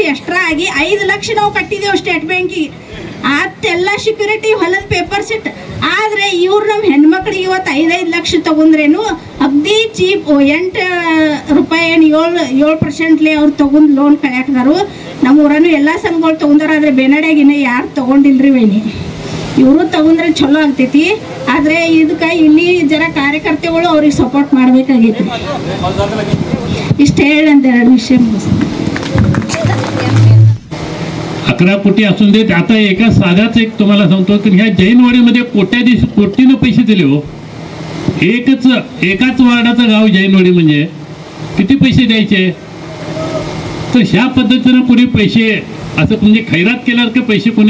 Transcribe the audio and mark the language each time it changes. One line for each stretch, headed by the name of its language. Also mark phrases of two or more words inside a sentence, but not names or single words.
Kannada: ಎಕ್ಸ್ಟ್ರಾ ಆಗಿ 5 ಲಕ್ಷ ನಾವು ಕಟ್ಟಿದ್ದೇವೆ ಸ್ಟೇಟ್ ಬ್ಯಾಂಕಿಗೆ ಅಷ್ಟೆಲ್ಲ ಸೆಕ್ಯೂರಿಟಿ ಹೊಲದ ಪೇಪರ್ಸ್ ಇಟ್ಟು ಆದರೆ ಇವ್ರು ನಮ್ಮ ಹೆಣ್ಮಕ್ಳಿಗೆ ಇವತ್ತು 5 ಲಕ್ಷ ತಗೊಂಡ್ರೇನು ಅಗ್ದಿ ಚೀಪ್ 8 ರೂಪಾಯಿ 7% ಅವ್ರು ತಗೊಂಡು ಲೋನ್ ಕಳ್ಯಾಕ್ದಾರು ನಮ್ಮ ಊರನ್ನು ಎಲ್ಲ ಸಂಘಗಳು ತಗೊಂಡಾರ ಆದರೆ ಬೇನಾಡ್ಯಾಗ ಇನ್ನೂ ಯಾರು ತಗೊಂಡಿಲ್ರಿ ವೈನಿ ಇವರು ತಗೊಂಡ್ರೆ ಚಲೋ ಆಗ್ತೈತಿ ಆದರೆ ಇದಕ್ಕೆ ಇಲ್ಲಿ ಜರ ಕಾರ್ಯಕರ್ತೆಗಳು ಅವ್ರಿಗೆ ಸಪೋರ್ಟ್ ಮಾಡಬೇಕಾಗೈತಿ ಇಷ್ಟು ಹೇಳಿ ಅಂತ 2 ವಿಷಯ ಮುಗಿಸ್ತೀನಿ
Marathi: 11 कोटी असून देत आता एका साध्याच एक तुम्हाला सांगतो की ह्या जैनवाडीमध्ये कोटीनं पैसे दिले हो एकाच वार्डाचं गाव जैनवाडी म्हणजे किती पैसे द्यायचे तर ह्या पद्धतीनं कोणी पैसे असं म्हणजे खैरात केल्यावर की पैसे कोणी